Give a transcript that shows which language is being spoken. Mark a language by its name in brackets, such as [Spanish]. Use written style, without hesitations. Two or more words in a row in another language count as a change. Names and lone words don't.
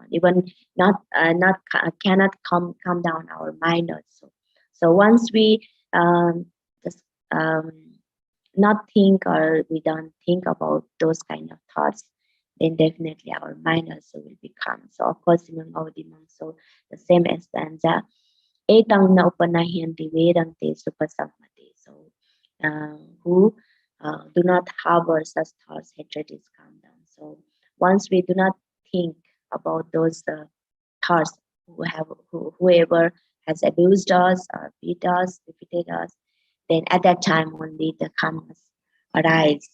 [English] Even cannot come down our mind also. So once we just not think, or we don't think about those kind of thoughts, then definitely our mind also will become. So of course, so the same as stanza, [Pali] etang na upanahiyanti vedante supasamati. [English] So who do not harbor such thoughts, hatred is calm down. So once we do not think about those thoughts, whoever has abused us or beat us, defeated us, then at that time only the calmness arise.